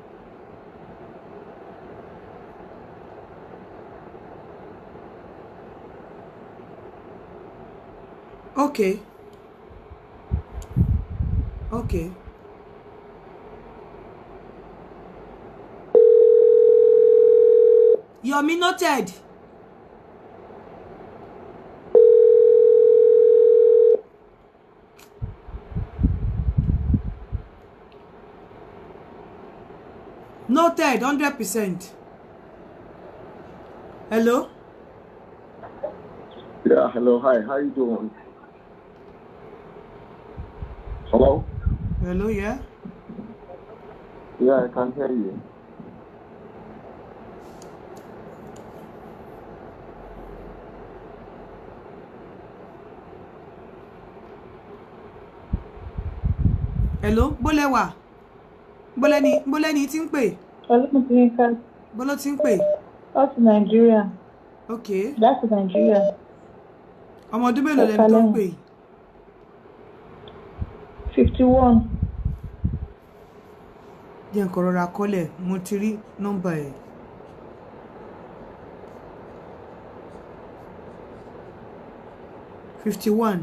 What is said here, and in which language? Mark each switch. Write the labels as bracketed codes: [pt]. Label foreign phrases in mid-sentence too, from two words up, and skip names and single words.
[en] Okay. Okay. Yomi noted. Noted 100%. Hello? Yeah, hello, hi, how you doing? Hello? Hello, yeah? Yeah, I can hear you. Hello, Bóléwà. [yo] Bólẹ́ni tí ń pè. [en] Hello, Tinka. [yo] Bóló tí ń pè. [en] That's Nigeria. Okay. That's Nigeria. [yo] Ọmọ ọdún mélòó lẹni tó ń pè? 51. Jẹ́ nǹkan rọra kọ́lẹ̀, mo ti rí nọ́mbà ẹ̀. $51.